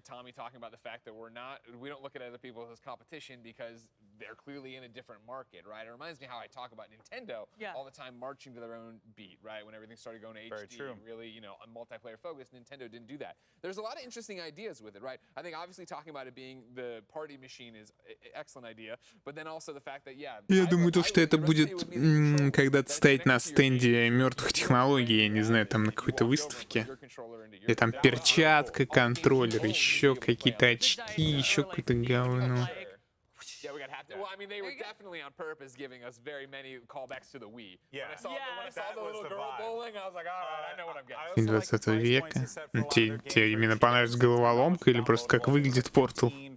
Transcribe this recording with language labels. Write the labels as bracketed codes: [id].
[en] Tommy talking about the fact that we don't look at other people as competition because they're clearly in a different market, right? It reminds me how I talk about Nintendo all the time marching to their own beat, right? When everything started going HD, really, you know, multiplayer focused, Nintendo didn't do that. There's a lot of interesting ideas with it, right? I think obviously talking about it being the party machine is an excellent idea, but then also the fact that, [ru] Я думаю, то, что это будет когда-то стоять на стенде мертвых технологий, я не знаю, там на какой-то выставке. И там перчатка, контроллер, еще какие-то очки, еще какое-то говно. [en] Yeah, we got haptic. Well, I mean, they were definitely on purpose giving us very many callbacks to the Wii. Yeah. When I saw the little girl bowling, I was like, all right, I know what I'm getting. [ru] 20 века. Тебе именно понравилась головоломка или просто как выглядит портал?